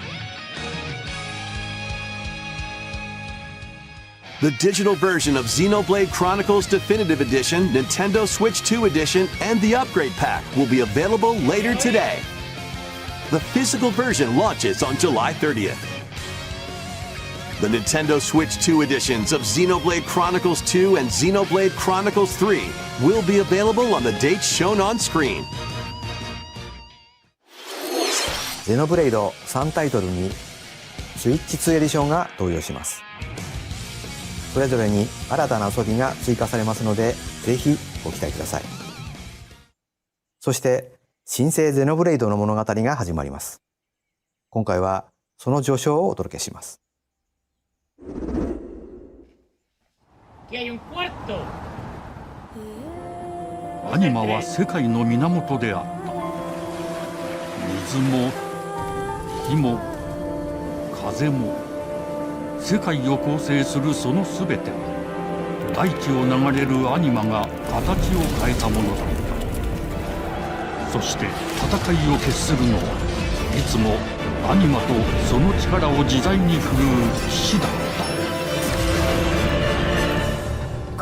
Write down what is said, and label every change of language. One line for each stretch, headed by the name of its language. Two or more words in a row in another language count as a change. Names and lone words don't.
English: The digital version of Xenoblade Chronicles Definitive Edition, Nintendo Switch 2 Edition, and the Upgrade Pack will be available later today. The physical version launches on July 30th. The Nintendo Switch 2 editions of Xenoblade Chronicles 2 and Xenoblade Chronicles 3 will be available on the dates shown on screen.
Japanese: ゼノブレイド3タイトルにスイッチ2エディションが登場します。それぞれに新たな遊びが追加されますので、ぜひご期待ください。そして、新生ゼノブレイドの物語が始まります。今回はその序章をお届けします。
Spanish: Aquí hay un cuarto.
Japanese: アニマは世界の源であった。水も火も風も世界を構成するそのすべては大地を流れるアニマが形を変えたものだった。そして戦いを決するのはいつもアニマとその力を自在に振るう騎士だった。